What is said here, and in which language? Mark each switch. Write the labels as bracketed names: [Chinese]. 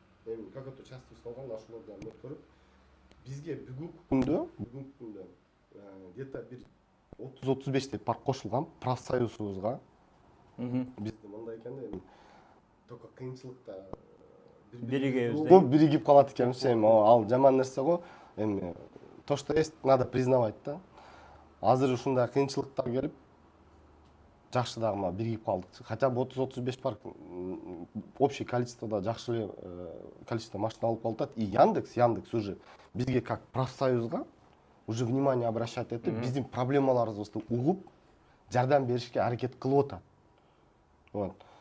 [Kyrgyz] Эми [Russian] какой-то частный [Kyrgyz] калган, ошолордон мөт көрүп, бизге бүгүнкү күндө [Russian] где-то [Kyrgyz] бир 30-35 парк кошулган профсоюзубузга. Бизде мындай экен да, эми [Russian] только [Kyrgyz] кыйынчылыкта биригип калат экенбиз. Эми ал жаман нерсе го. [Russian] Эми то, что есть, надо признавать да. [Kyrgyz] Азыр ушундай кыйынчылыктар келип жакшы дагы биригип калдык. [Russian] Хотя бы [Kyrgyz] 30-35 парк [Russian] общее [Kyrgyz] количествода жакшы количество машина алып калат. [Russian] И Яндекс уже [Kyrgyz] бизге [Russian] как профсоюзга уже внимание обращать [Kyrgyz] этип, биздин проблемаларыбызды угуп, жардам беришке аракет кылып атат. [Russian] Вот.